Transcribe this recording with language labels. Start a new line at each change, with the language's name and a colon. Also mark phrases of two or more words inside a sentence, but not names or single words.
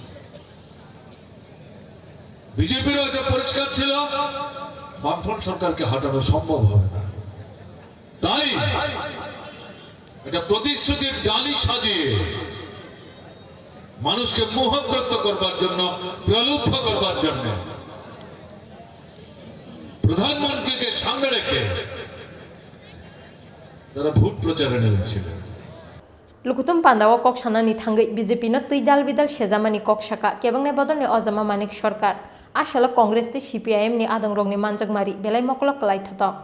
Bangla: বিজেপিরও এটা পরিষ্কার ছিল বামফ্রন্ট সরকারকে হটানো সম্ভব হবে না তাই এটা প্রতিশ্রুতির ডালি সাজিয়ে মানুষকে মোহগ্রস্ত করবার জন্য প্রলুব্ধ করবার জন্য প্রধানমন্ত্রীকে সামনে রেখে তারা ভোট প্রচারে নেমেছিলেন
Kok Borok: Lukutum Pandawa Kok Sanani Thangai BJP no Tuidal Bidal Shezamani Kok Shaka Kebangne Bodol ni Ozama Manik Sarkar Ashala Congress ti CPIM ni Adangrong ni Manjak Mari Belai Mokolok Kalai Thoto